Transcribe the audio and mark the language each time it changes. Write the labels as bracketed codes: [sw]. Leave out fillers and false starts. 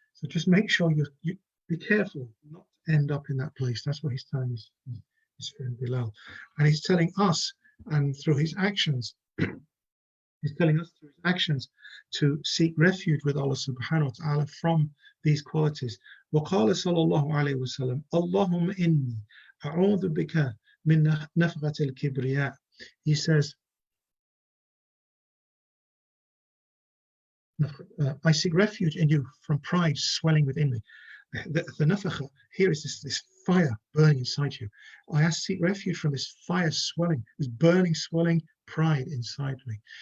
[en] So just make sure you be careful not to end up in that place. That's what he's telling his friend Bilal. And he's telling us, and through his actions, he's telling us through his actions to seek refuge with Allah subhanahu wa ta'ala from these qualities. [ar] وقال صلى الله عليه وسلم اللهم إني أعوذ بك من نفغة الكبرياء. [en] He says, I seek refuge in you from pride swelling within me. The nafakha here is this fire burning inside you. I seek refuge from this fire swelling, this burning, swelling pride inside me.